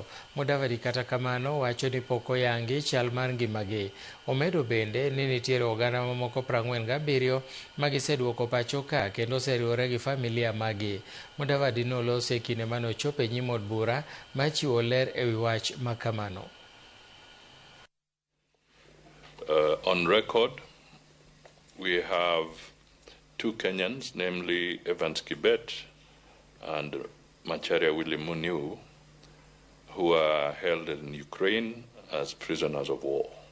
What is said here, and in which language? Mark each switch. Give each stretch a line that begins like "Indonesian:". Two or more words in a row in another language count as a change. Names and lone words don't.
Luo (Kenya and Tanzania): Mudavadi kata kamano wacho ni pok oyangi chal mar ngimagi. Omedo bende ni nitiere oganda mamoko 47 ma giseduoko pacho ka kendo oseriwore gi familia magi. Mudavadi nolose e kinde mane ochopo e nyim od bura ma chiwo ler e wi wach ma kamano.
English: On record, we have two Kenyans, namely Evans Kibet and Macharia Willie Muniu, who are held in Ukraine as prisoners of war.